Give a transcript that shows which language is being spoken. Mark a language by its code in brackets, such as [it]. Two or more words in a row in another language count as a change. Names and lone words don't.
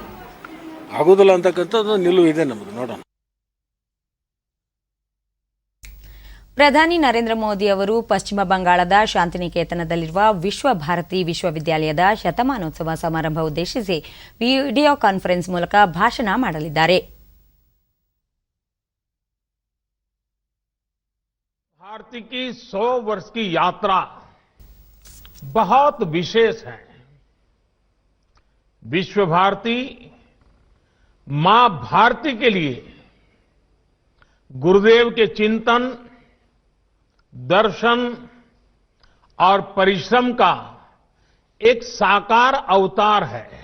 [kn] ಆಗೋದಿಲ್ಲ ಅಂತಕ್ಕಂಥದ್ದು ನಿಲುವು ಇದೆ ನಮ್ಮದು. ನೋಡೋಣ. ಪ್ರಧಾನಿ ನರೇಂದ್ರ ಮೋದಿ ಅವರು ಪಶ್ಚಿಮ ಬಂಗಾಳದ ಶಾಂತಿನಿಕೇತನದಲ್ಲಿರುವ ವಿಶ್ವ ಭಾರತಿ ವಿಶ್ವವಿದ್ಯಾಲಯದ ಶತಮಾನೋತ್ಸವ ಸಮಾರಂಭ ಉದ್ದೇಶಿಸಿ [en] video conference [kn] ಮೂಲಕ ಭಾಷಣ ಮಾಡಲಿದ್ದಾರೆ. [hi] भारती की 100 वर्ष की यात्रा बहुत विशेष है. विश्व भारती मां भारती के लिए गुरुदेव के चिंतन, दर्शन और परिश्रम का एक साकार अवतार है.